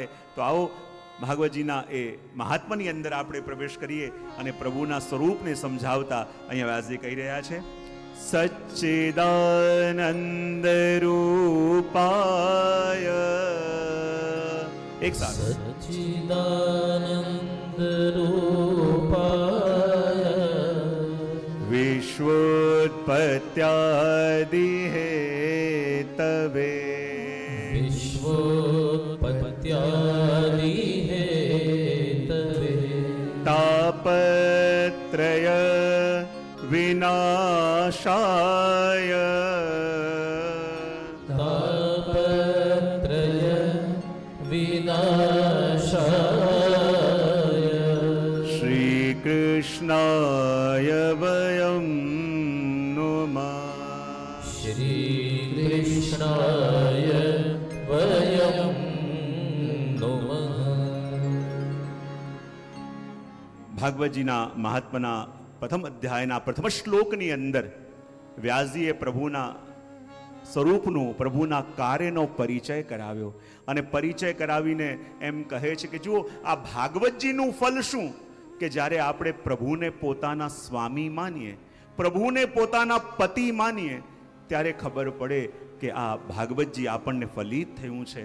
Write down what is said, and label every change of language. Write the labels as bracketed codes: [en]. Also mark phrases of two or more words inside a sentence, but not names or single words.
[gu] તો આવો ભાગવતજીના એ મહાત્માની અંદર આપણે પ્રવેશ કરીએ અને પ્રભુના સ્વરૂપને સમજાવતા અહીંયા વ્યાસજી કહી રહ્યા છે, [sa] સચ્ચિદાનંદ રૂપાય. [gu] એક સાથે [sa] સચ્ચિદાનંદ રૂપાય વિશ્વોત્પત્યાદિ હેતવે વિશ્વોત્પત્યાદિ હેતવે તાપત્રય વિનાશાય તાપત્રય વિનાશાય શ્રી કૃષ્ણાય વયમ નુમઃ. શ્રી કૃષ્ણાય વયમ નમઃ. [gu] ભાગવતજીના મહાત્માના પ્રથમ અધ્યાયના પ્રથમ શ્લોકની અંદર વ્યાસજીએ પ્રભુના સ્વરૂપનું, પ્રભુના કાર્યનો પરિચય કરાવ્યો, અને પરિચય કરાવીને એમ કહે છે કે જુઓ, આ ભાગવતજીનું ફલ શું કે જ્યારે આપણે પ્રભુને પોતાના સ્વામી માનીએ, પ્રભુને પોતાના પતિ માનીએ, ત્યારે ખબર પડે કે આ ભાગવતજી આપણને ફલિત થયું છે.